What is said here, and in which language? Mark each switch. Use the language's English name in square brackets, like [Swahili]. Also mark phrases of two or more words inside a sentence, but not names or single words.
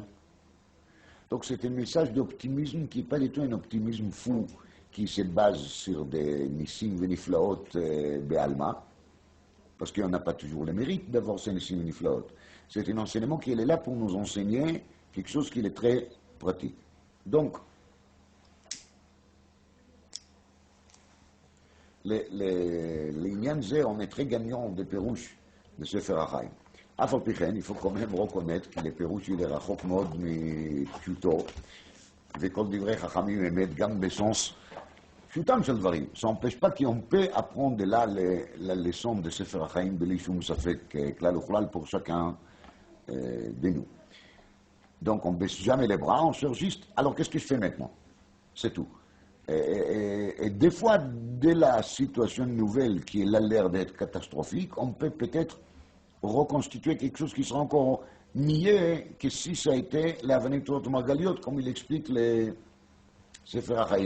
[French] Donc, c'est un message d'optimisme qui n'est pas du tout un optimisme fou qui se base sur des [Hebrew] ניסים ונפלאות בעלמא, [French] parce qu'on n'a pas toujours le mérite d'avoir ces [Hebrew] ניסים ונפלאות. [French] C'est un enseignement qui est là pour nous enseigner quelque chose qui est très pratique. Donc, les on est très gagnant des pérouches de Sefer HaChaim. [Hebrew] אף על פי כן, [French] il faut quand même reconnaître que les פירוש il est [Hebrew] רחוק מאוד מפשוטו, וכל דברי חכמים אמת גם בסנס פשוטם של דברים. [French] Ça n'empêche pas qu'on peut apprendre de là la leçon de Sefer HaChaim [Hebrew] בלי שום ספק כלל וכלל [French] pour chacun de nous. Donc on ne baisse jamais les bras, on cherche juste, alors qu'est-ce que je fais maintenant? C'est tout. Et des fois, de la situation nouvelle qui a l'air d'être catastrophique, on peut peut-être reconstituer quelque chose qui sera encore mieux que si ça a été l'avenir de Margaliot, comme il explique les Sefer HaChaim.